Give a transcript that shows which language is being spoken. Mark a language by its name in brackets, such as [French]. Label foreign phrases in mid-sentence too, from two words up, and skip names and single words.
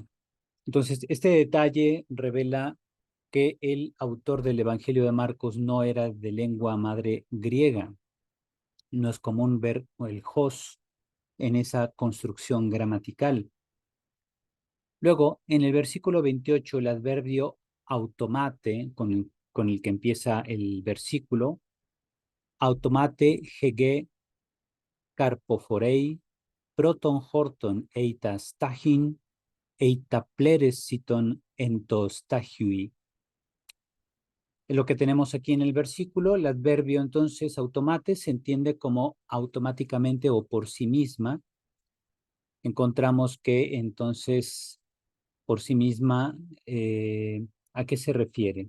[Spanish] Entonces, este detalle revela que el autor del Evangelio de Marcos no era de lengua madre griega. No es común ver el hos en esa construcción gramatical. Luego, en el versículo 28, el adverbio automate, con el que empieza el versículo, [Greek] αὐτομάτη ἡ γῆ καρποφορεῖ, πρῶτον χόρτον, εἶτα στάχυν, εἶτα πλήρη σῖτον ἐν τῷ στάχυϊ. [Spanish] Lo que tenemos aquí en el versículo, el adverbio entonces automate se entiende como automáticamente o por sí misma. Encontramos que entonces por sí misma, ¿a qué se refiere?